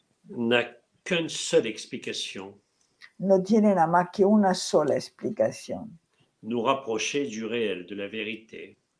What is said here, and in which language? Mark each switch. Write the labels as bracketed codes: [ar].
[fr] n'a qu'une seule explication, [es] no tiene nada más que una sola explicación. [fr] nous rapprocher du réel, de la vérité.